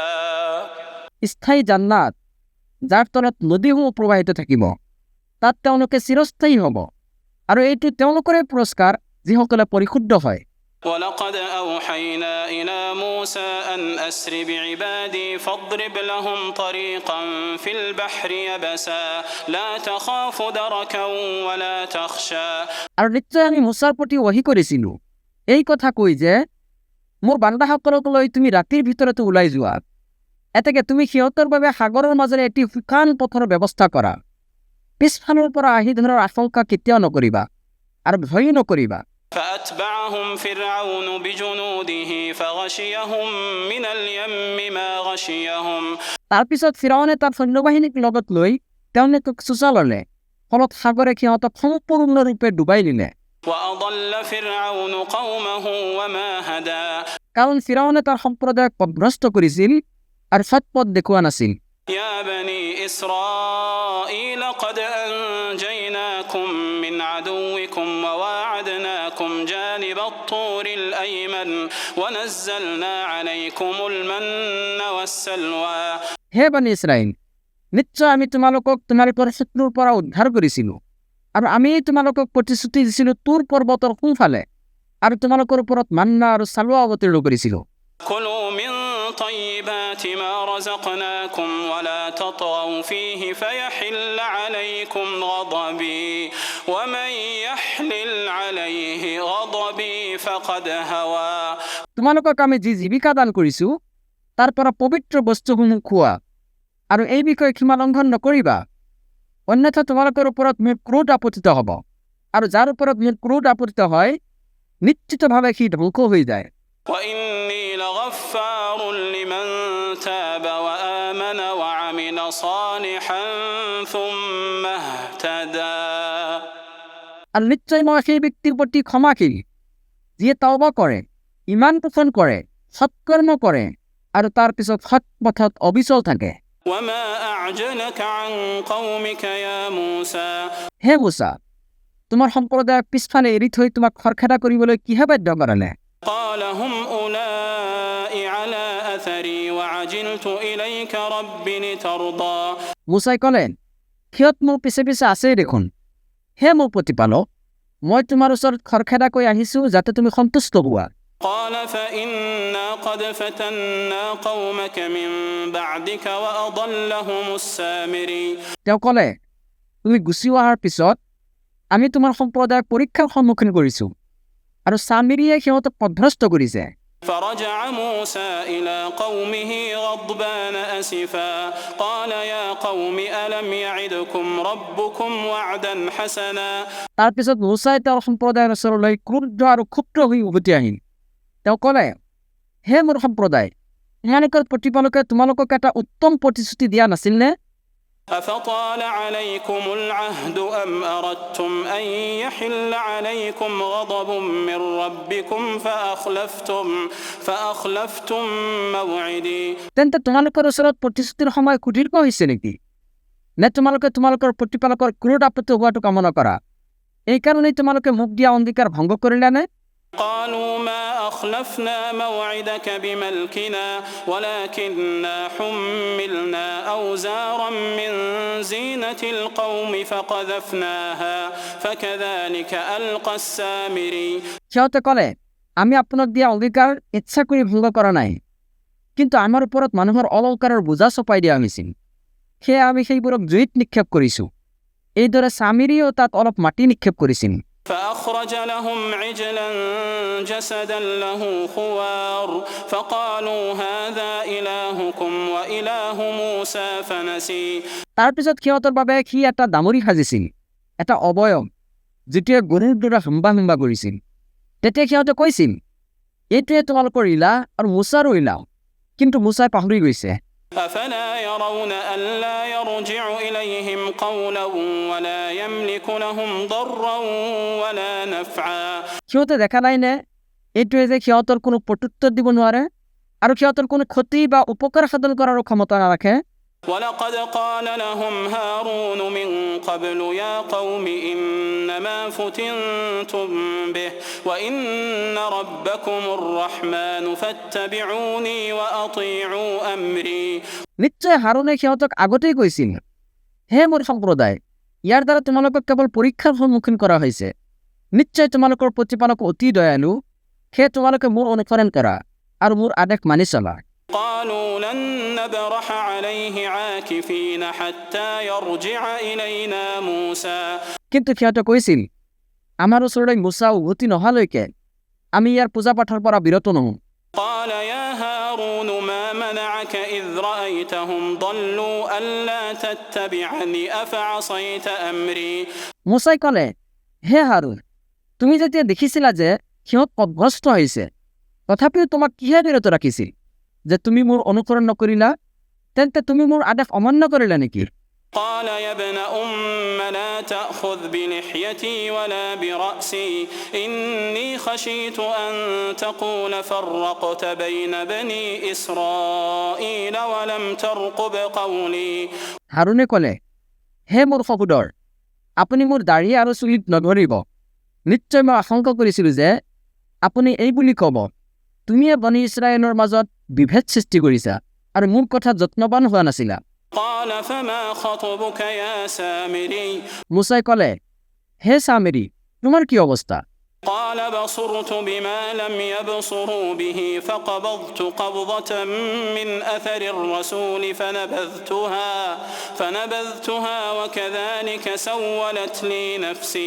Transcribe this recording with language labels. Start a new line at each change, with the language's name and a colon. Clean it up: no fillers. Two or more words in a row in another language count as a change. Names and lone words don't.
Assamese: স্থায়ী জান্নাত যাৰ তলত নদীসমূহ প্ৰবাহিত থাকিব, তাত তেওঁলোকে চিৰস্থায়ী হ'ব, আৰু এইটো তেওঁলোকৰে পুৰস্কাৰ যিসকলে পৰিশুদ্ধ হয়।
Arabic: ولقد أوحينا إلى موسى أن أسر بعبادي فاضرب لهم طريقا في البحر يبسا لا تخاف دركا ولا تخشى
Assamese: আৰু নিশ্চয় আমি মুছাৰ প্ৰতি ওহী কৰিছিলোঁ এই কথা কৈ যে মোৰ বান্দাসকলক লৈ তুমি ৰাতিৰ ভিতৰতে ওলাই যোৱা, এতেকে তুমি সিহঁতৰ বাবে সাগৰৰ মাজেৰে এটি শুকান পথৰ ব্যৱস্থা কৰা, পিছফালৰ পৰা আহি ধৰাৰ আশংকা কেতিয়াও নকৰিবা আৰু ভয় নকৰিবা।
Arabic: فأتبعهم فرعون بجنوده فغشيهم من اليم ما غشيهم
Assamese: তাৰপিছত ফিৰাউনে তাৰ সৈন্যবাহিনীক লগত লৈ তেওঁলোকক চুচা ল'লে, ফলত সাগৰে সিহঁতক সম্পূৰ্ণৰূপে ডুবাই দিলে।
Arabic: وأضل فرعون قومه وما هدى
Assamese: কাৰণ ফিৰাউনে তাৰ সম্প্ৰদায়ক পথভ্ৰষ্ট কৰিছিল আৰু সৎ পথ দেখুওৱা নাছিল।
Arabic: يا بني إسرائيل قد أنجيناكم من عدوكم وواعدناكم جانب الطور الأيمن ونزلنا عليكم المن والسلوى
Assamese: হে বানি ইছৰাইল, নিশ্চয় আমি তোমালোকৰ শত্ৰুৰ পৰা উদ্ধাৰ কৰিছিলোঁ আৰু আমি তোমালোকক প্ৰতিশ্ৰুতি দিছিলোঁ তুৰ পৰ্বতৰ সোঁফালে আৰু তোমালোকৰ ওপৰত মান্না আৰু চালুৱা অৱতীৰ্ণ কৰিছিলোঁ।
Arabic: كلوا من طيبات ما رزقناكم ولا تطغوا فيه فيحل عليكم غضبي ومن يحلل عليه غضبي فقد هوى
Assamese: তোমালোকক আমি যি জীৱিকা দান কৰিছোঁ তাৰ পৰা পবিত্ৰ বস্তুসমূহ খোৱা আৰু এই বিষয়ে সীমা লংঘন নকৰিবা, অন্যথা তোমালোকৰ ওপৰত মোৰ ক্ৰোধ আপতিত হ'ব আৰু যাৰ ওপৰত মোৰ ক্ৰোধ আপতিত হয় নিশ্চিতভাৱে সি ধ্বংস হৈ যায়।
Arabic: وإني لغفار لمن تاب وآمن وعمل صالحا ثم اهتدى
Assamese: আৰু নিশ্চয় মই সেই ব্যক্তিৰ প্ৰতি ক্ষমাশীল যিয়ে তওবা কৰে, ইমান পোষণ কৰে, সৎকৰ্ম কৰে আৰু তাৰ পিছত সৎ পথত অবিচল থাকে।
Arabic: وما أعجلك عن قومك يا موسى
Assamese: হে মুছা, তোমাৰ সম্প্ৰদায়ক পিছফালে এৰি থৈ তোমাক খৰখেদা কৰিবলৈ কিহে বাধ্য কৰালে?
Arabic: قال هم أولئك على أثري وعجلت إليك رب لترضى
Assamese: মুছাই ক'লে, সিহঁত মোৰ পিছে পিছে আছেই দেখোন। হে মোৰ প্ৰতিপালক, মই তোমাৰ ওচৰত খৰখেদাকৈ আহিছোঁ যাতে তুমি সন্তুষ্ট হোৱা।
Arabic: قال فإنا قد فتنا قومك من بعدك وأضلهم السامري
Assamese: তেওঁ ক'লে, তুমি গুচি অহাৰ পিছত আমি তোমাৰ সম্প্ৰদায়ক পৰীক্ষাৰ সন্মুখীন কৰিছোঁ আৰু চামিৰিয়ে সিহঁতক পথভ্ৰষ্ট কৰিছে।
Arabic: فرجع موسى إلى قومه غضبان أسفا قال يا قوم ألم يعدكم ربكم وعدا حسنا
Assamese: তাৰপিছত মুছাই তেওঁৰ সম্প্ৰদায়ৰ ওচৰলৈ ক্ৰুদ্ধ আৰু ক্ষুব্ধ হৈ উভতি আহিল। তেওঁ ক'লে, হে মোৰ সম্প্ৰদায়, তোমালোকৰ প্ৰতিপালকে তোমালোকক এটা উত্তম প্ৰতিশ্ৰুতি দিয়া নাছিলনে?
Arabic: أفطال عليكم العهد أم أردتم أن يحل عليكم غضب من ربكم فأخلفتم موعدي
Assamese: তেন্তে তোমালোকৰ ওচৰত প্ৰতিশ্ৰুতিৰ সময় সুদীৰ্ঘ হৈছে নেকি? নে তোমালোকে তোমালোকৰ প্ৰতিপালকৰ ক্ৰোধ আপত্তি হোৱাটো কামনা কৰা? এই কাৰণেই তোমালোকে মোক দিয়া অংগীকাৰ ভংগ কৰিলানে?
Arabic: قالوا ما أخلفنا موعدك بملكنا ولكننا حملنا أوزارا من زينة القوم فقذفناها فكذلك ألقى السامري
Assamese: সিহঁতে ক'লে, আমি আপোনাক দিয়া অংগীকাৰ ইচ্ছা কৰি ভংগ কৰা নাই, কিন্তু আমাৰ ওপৰত মানুহৰ অলংকাৰৰ বোজা চপাই দিয়া হৈছিল, সেয়ে আমি সেইবোৰক জুইত নিক্ষেপ কৰিছোঁ। এইদৰে চামিৰিয়েও তাত অলপ মাটি নিক্ষেপ কৰিছিল।
Arabic: فأخرج لهم عجلا جسدا له خوار فقالوا هذا إلهكم وإله موسى فنسي
Assamese: তাৰপিছত সিহঁতৰ বাবে সি এটা দামৰি সাজিছিল, এটা অৱয়ব যিটোৱে গৰুৰ দৰে হিম্বা হিম্বা কৰিছিল। তেতিয়া সিহঁতে কৈছিল, এইটোৱে তোমালোকৰ ইলাহ আৰু মুছাৰো ইলাহ, কিন্তু মুছাই পাহৰি গৈছে।
Arabic: أفلا يرون ألا يرجع إليهم قولا ولا يملك لهم ضرا ولا نفعا
Assamese: সিহঁতে দেখা নাই নে এইটোৱে যে সিহঁতৰ কোনো প্ৰত্যুত্তৰ দিব নোৱাৰে আৰু সিহঁতৰ কোনো ক্ষতি বা উপকাৰ সাধন কৰাৰো ক্ষমতা নাৰাখে।
Arabic: ولقد قال لهم هارون من قبل يا قوم إنما فتنتم به وإن ربكم الرحمن فاتبعوني وأطيعوا أمري
Assamese: নিশ্চয় হাৰুনে সিহঁতক আগতেই কৈছিল, হে মোৰ সম্প্ৰদায়, ইয়াৰ দ্বাৰা তোমালোকক কেৱল পৰীক্ষাৰ সন্মুখীন কৰা হৈছে। নিশ্চয় তোমালোকৰ প্ৰতিপালক অতি দয়ালু, সেয়ে তোমালোকে মোৰ অনুসৰণ কৰা আৰু মোৰ আদেশ মানি চলা।
Arabic: قالوا لن نبرح عليه عاكفين حتى يرجع إلينا موسى
Assamese: কিন্তু সিহঁতে কৈছিল, আমাৰ ওচৰলৈ মুছা উভতি নহালৈকে আমি ইয়াৰ পূজা পাঠৰ পৰা বিৰত নহওঁ।
Arabic: قال يا هارون ما منعك إذ رأيتهم ضلوا ألا تتبعني أفعصيت أمري
Assamese: মুসাই ক'লে, হে হাৰুন, তুমি যেতিয়া দেখিছিলা যে সিহঁত পথভ্ৰষ্ট হৈছে, তথাপিও তোমাক কিহে বিৰত ৰাখিছিল যে তুমি মোৰ অনুসৰণ নকৰিলা? তেন্তে তুমি মোৰ আদেশ অমান্য কৰিলা নেকি?
Arabic: قال يا ابن أم لا تأخذ بلحيتي ولا برأسي إني خشيت أن تقول فرقت بين بني إسرائيل ولم ترقب قولي
Assamese: হাৰুনে ক'লে, হে মোৰ সহোদৰ, আপুনি মোৰ দাঢ়ি আৰু চুলিত নধৰিব। নিশ্চয় মই আশংকা কৰিছিলোঁ যে আপুনি এই বুলি ক'ব, তুমিয়ে বনি ইছৰাইলৰ মাজত বিভেদ সৃষ্টি কৰিছা আৰু মোৰ কথা যত্নৱান হোৱা নাছিলা।
Arabic: قال فما خطبك يا سامري
Assamese: মুসাই ক'লে, হে সামেৰী, তোমাৰ কি অৱস্থা?
Arabic: قال بصرت بما لم يبصروا به فقبضت قبضة من أثر الرسول فنبذتها وكذلك سولت لي نفسي